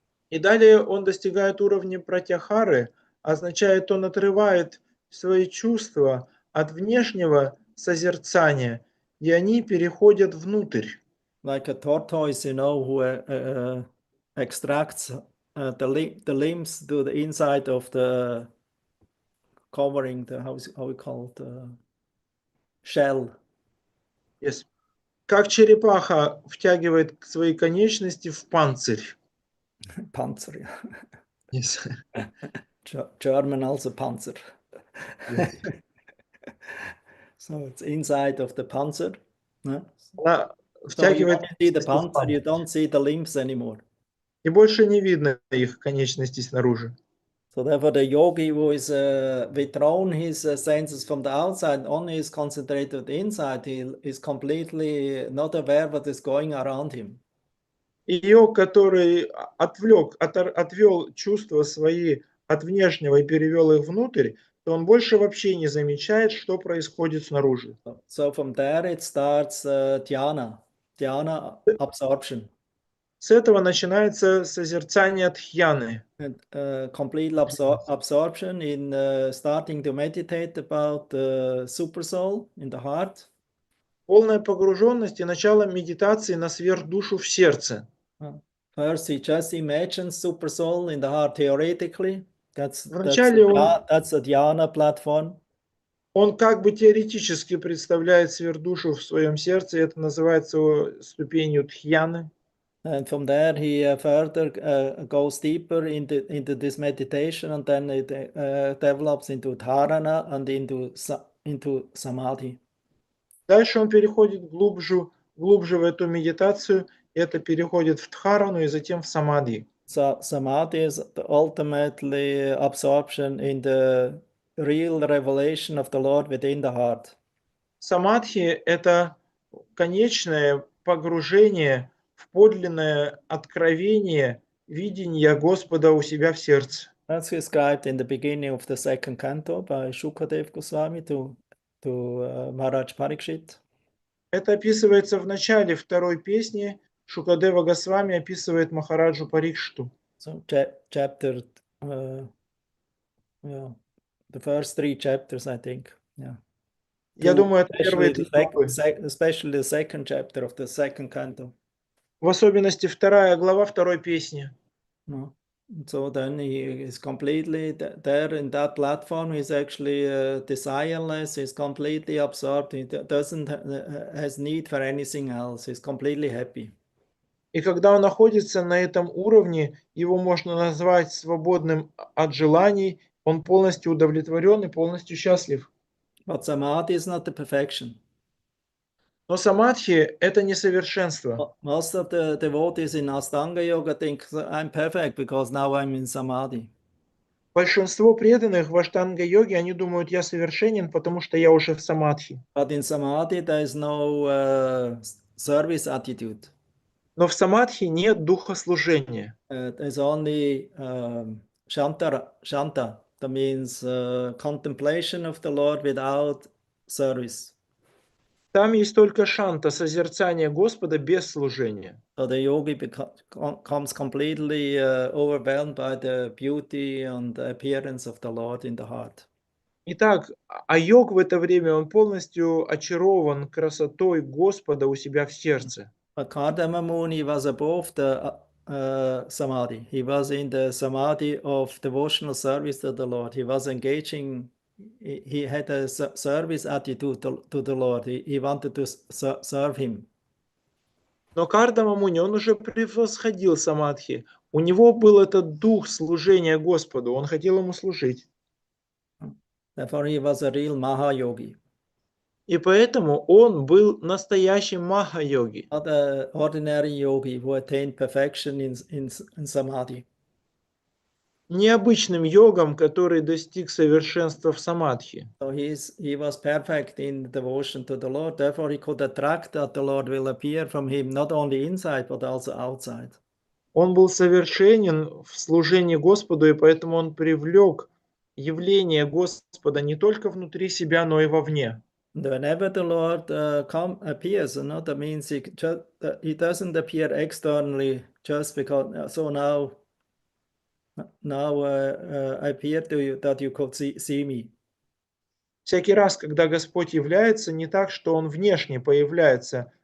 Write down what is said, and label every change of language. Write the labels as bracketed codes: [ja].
[ru] И далее он достигает уровня пратьяхары, означает, он отрывает свои чувства от внешнего созерцания, и они переходят внутрь. [en] Like a tortoise, you know, who extracts the limbs to the inside of the covering, the how we call it, shell. Yes. [ru] Как черепаха втягивает свои конечности в панцирь. [de] Panzer. [en] Yes. German also Panzer. Yes. So it's inside of the Panzer. [ru] Она [en] So you [ru] втягивает [en] only see the panzer, you don't see the limbs anymore. [ru] И больше не видно их конечностей снаружи. [en] So therefore the yogi who is withdrawn his senses from the outside, only is concentrated inside, he is completely not aware what is going around him. [ru] И йог, который отвел чувства свои от внешнего и перевел их внутрь, то он больше вообще не замечает, что происходит снаружи. [en] So from there it starts dhyana absorption. [ru] С этого начинается созерцание дхьяны. [en] Complete absorption in starting to meditate about the super soul in the heart. [ru] Полная погруженность и начало медитации на сверхдушу в сердце. [en] First, he just imagines super soul in the heart theoretically. [ru] Вначале [en] That's a dhyana platform. [ru] он как бы теоретически представляет сверхдушу в своем сердце, и это называется ступенью дхьяны. [en] And from there, he further goes deeper into this meditation, and then it develops into dharana and into samadhi. [ru] Дальше он переходит глубже в эту медитацию, и это переходит в дхарану и затем в самадхи. [en] So samadhi is the ultimately absorption in the real revelation of the Lord within the heart. [ru] Самадхи – это конечное погружение в подлинное откровение видения Господа у себя в сердце. [en] That's described in the beginning of the second canto by Shukadev Goswami to Maharaj Parikshit. [ru] Это описывается в начале второй песни. Шукадева Госвами описывает Махараджу Парикшиту. [en] So chapter, the first 3 chapters, I think. Yeah. [ru] Я думаю, это первые три главы. [en] Especially the second chapter of the second canto. [ru] В особенности вторая глава второй песни. [en] No. So then he is completely there in that platform. He's actually desireless. He's completely absorbed. He doesn't has need for anything else. He's completely happy. [ru] И когда он находится на этом уровне, его можно назвать свободным от желаний. Он полностью удовлетворен и полностью счастлив. [en] But samadhi is not the perfection. [ru] Но самадхи – это несовершенство. [en] Most of the devotees in Astanga Yoga think I'm perfect because now I'm in samadhi. [ru] Большинство преданных в аштанга-йоге, они думают, я совершенен, потому что я уже в самадхи. [en] But in samadhi there is no service attitude. [ru] Но в самадхи нет духа служения. [en] There's only shanta. That means contemplation of the Lord without service. [ru] Там есть только шанта, созерцание Господа без служения. [en] So the yogi becomes completely overwhelmed by the beauty and the appearance of the Lord in the heart. [ru] Итак, а йог в это время, он полностью очарован красотой Господа у себя в сердце. [en] But Kardama Muni was above the samadhi. He was in the samadhi of devotional service to the Lord. He was engaging. He had a service attitude to the Lord. He wanted to serve him. [ru] Но Кардама Муни, он уже превосходил самадхи. У него был этот дух служения Господу, он хотел ему служить. [en] Therefore, he was a real Mahayogi. [ru] И поэтому он был настоящим маха-йоги. [en] Not an ordinary yogi who attained perfection in samadhi. [ru] Необычным йогом, который достиг совершенства в самадхи. [en] So he was perfect in devotion to the Lord. Therefore, he could attract that the Lord will appear from him not only inside but also outside. [ru] Он был совершенен в служении Господу, и поэтому он привлек явление Господа не только внутри себя, но и вовне. [en] Whenever the Lord appears, that means he doesn't appear externally just because. So now I appear to you that you could see me. [ru] Всякий раз, когда Господь является, не так, что Он внешне появляется.